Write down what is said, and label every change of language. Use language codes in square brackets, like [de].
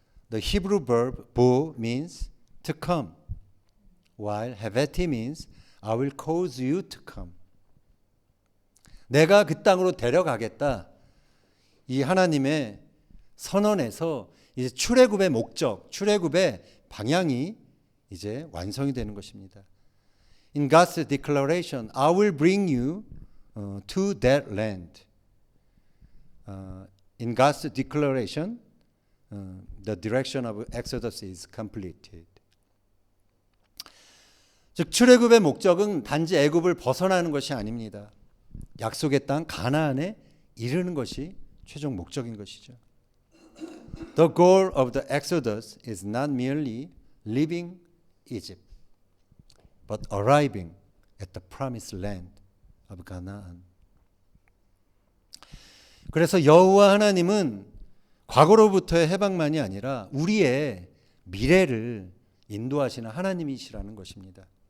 [en] The Hebrew verb bo means to come, while 헤베티 means I will cause you to come. [ko] 내가 그 땅으로 데려가겠다. 이 하나님의 선언에서 이제 출애굽의 목적, 출애굽의 방향이 이제 완성이 되는 것입니다. [en] In God's declaration, I will bring you to that land. In God's declaration, the direction of Exodus is completed. [ko] 즉 출애굽의 목적은 단지 애굽을 벗어나는 것이 아닙니다. 약속의 땅 가나안에 이르는 것이 최종 목적인 것이죠. The goal of the Exodus is not merely leaving Egypt, but arriving at the promised land of Canaan. 그래서 여호와 하나님은 과거로부터의 해방만이 아니라 우리의 미래를 인도하시는 하나님이시라는 것입니다.